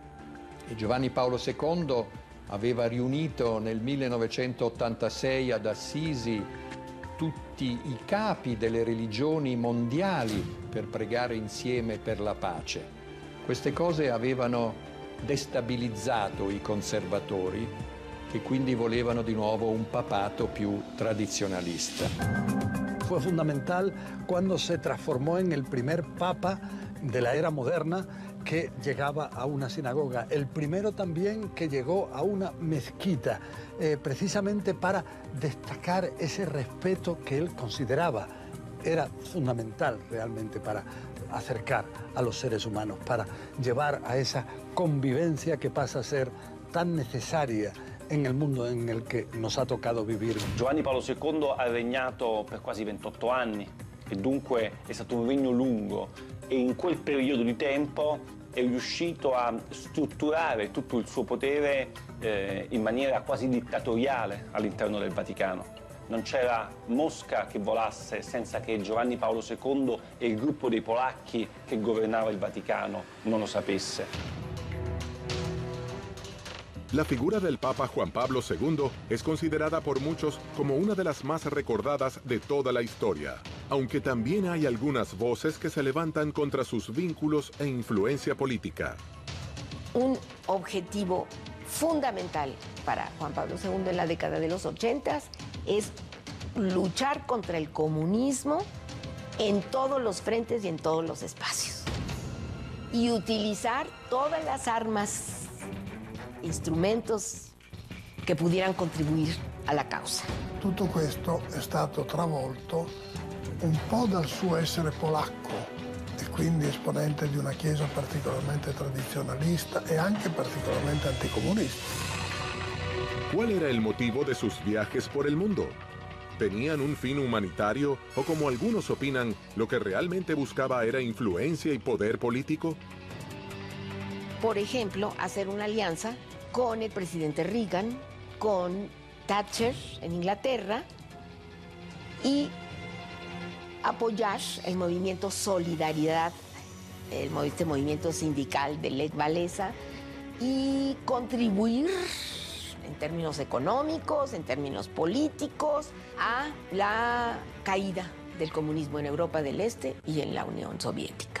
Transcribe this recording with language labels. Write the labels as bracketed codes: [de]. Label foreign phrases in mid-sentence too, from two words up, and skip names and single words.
[it] E Giovanni Paolo II aveva riunito nel 1986 ad Assisi tutti i capi delle religioni mondiali per pregare insieme per la pace. Queste cose avevano destabilizzato i conservatori, che quindi volevano di nuovo un papato più tradizionalista. [es] Fue fundamental cuando se transformó en el primer papa de la era moderna que llegaba a una sinagoga, el primero también que llegó a una mezquita, precisamente para destacar ese respeto que él consideraba era fundamental realmente para acercar a los seres humanos, para llevar a esa convivencia que pasa a ser tan necesaria en el mundo en el que nos ha tocado vivir. [it] Giovanni Paolo II ha regnato per quasi 28 anni e dunque è stato un regno lungo e in quel periodo di tempo è riuscito a strutturare tutto il suo potere in maniera quasi dittatoriale all'interno del Vaticano. Non c'era mosca che volasse senza che Giovanni Paolo II e il gruppo dei polacchi che governava il Vaticano non lo sapesse. [es] La figura del Papa Juan Pablo II es considerada por muchos como una de las más recordadas de toda la historia, aunque también hay algunas voces que se levantan contra sus vínculos e influencia política. Un objetivo fundamental para Juan Pablo II en la década de los 80 es luchar contra el comunismo en todos los frentes y en todos los espacios. Y utilizar todas las armas, [it] strumenti che pudieran contribuire alla causa. Tutto questo è stato travolto un po' dal suo essere polacco e quindi esponente di una chiesa particolarmente tradizionalista e anche particolarmente anticomunista. [es] ¿Cuál era el motivo de sus viajes por el mundo? ¿Tenían un fin humanitario o, como algunos opinan, lo que realmente buscaba era influencia y poder político? Por ejemplo, hacer una alianza con el presidente Reagan, con Thatcher en Inglaterra y apoyar el movimiento Solidaridad, este movimiento sindical de Lech Walesa, y contribuir en términos económicos, en términos políticos, a la caída del comunismo en Europa del Este y en la Unión Soviética.